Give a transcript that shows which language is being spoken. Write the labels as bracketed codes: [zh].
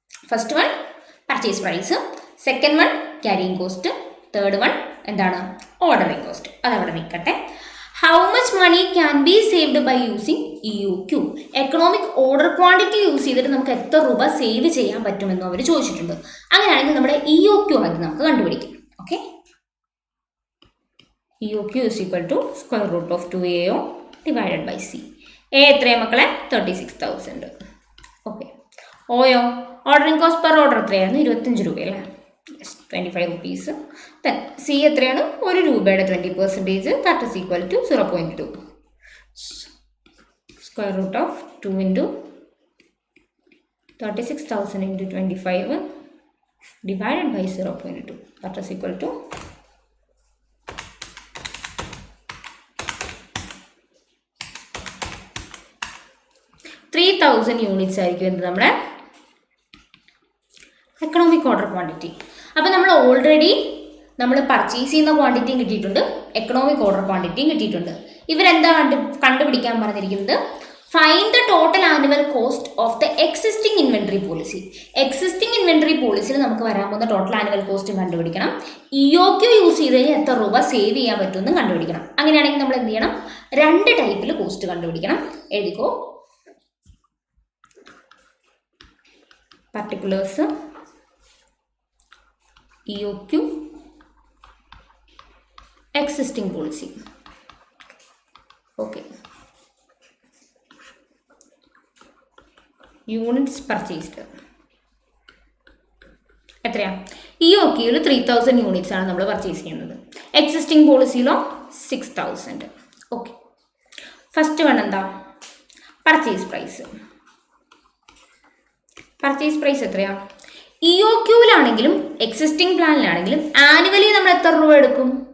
[ml] First one purchase price, second one carrying cost, third one എന്താണ്? Ordering cost. അതവിടെ നിൽക്കട്ടെ. [en] How much money can be saved by using EOQ? [ml] Economic order quantity use ചെയ്തിട്ട് നമുക്ക് എത്ര രൂപ save ചെയ്യാൻ പറ്റുമെന്നും അവർ ചോദിച്ചിട്ടുണ്ട്. അങ്ങനെയാണെങ്കിൽ നമ്മുടെ EOQ ആയിട്ട് നമുക്ക് കണ്ടുപിടിക്കാം. [en] Okay, EOQ is equal to square root of 2AO divided by C. [ml] A എത്രയാണ് മക്കളെ? 36,000. Okay, OYO ordering cost per order എത്രയായിരുന്നു? 25 രൂപയല്ലേ? [en] 25 rupees. Then C [ml] എത്രയാണ്? 1 രൂപയുടെ 20%. [en] That is equal to 0.2. Square root of 2 into 36,000 into 25 divided by 0.2. That is equal to 3000 units [ml] ആയിരിക്കും എന്ത് നമ്മുടെ [en] Economic order quantity. [ml] അപ്പോൾ നമ്മൾ ഓൾറെഡി പർച്ചേസ് ചെയ്യുന്ന ക്വാണ്ടിറ്റിയും കിട്ടിയിട്ടുണ്ട്, എക്കണോമിക് ഓർഡർ ക്വാണ്ടിറ്റിയും കിട്ടിയിട്ടുണ്ട്. ഇവരെന്താ കണ്ടുപിടിക്കാൻ പറഞ്ഞിരിക്കുന്നത്? [en] Find the total annual cost of the existing inventory policy. [ml] Existing inventory പോളിസിയിൽ നമുക്ക് വരാൻ പോകുന്ന ടോട്ടൽ ആനുവൽ കോസ്റ്റ് കണ്ടുപിടിക്കണം. EOQ യൂസ് ചെയ്ത് കഴിഞ്ഞാൽ എത്ര രൂപ സേവ് ചെയ്യാൻ പറ്റുമെന്ന് കണ്ടുപിടിക്കണം. അങ്ങനെയാണെങ്കിൽ നമ്മൾ എന്ത് ചെയ്യണം? 2 ടൈപ്പിൽ കോസ്റ്റ് കണ്ടുപിടിക്കണം. എഴുതിക്കോ. [en] Particulars, EOQ, existing policy. Okay, units purchased എത്രയാ? [ml] EOQയിൽ 3000 യൂണിറ്റ്സ് ആണ് നമ്മൾ പർച്ചേസ് ചെയ്യുന്നത്. എക്സിസ്റ്റിംഗ് പോളിസിയിലോ 6000. ഓക്കെ, ഫസ്റ്റ് വൺ എന്താ? Purchase price. പർച്ചേസ് പ്രൈസ് എത്രയാ? EOQയിലാണെങ്കിലും എക്സിസ്റ്റിംഗ് പ്ലാനിലാണെങ്കിലും ആനുവലി നമ്മൾ എത്ര രൂപ എടുക്കും?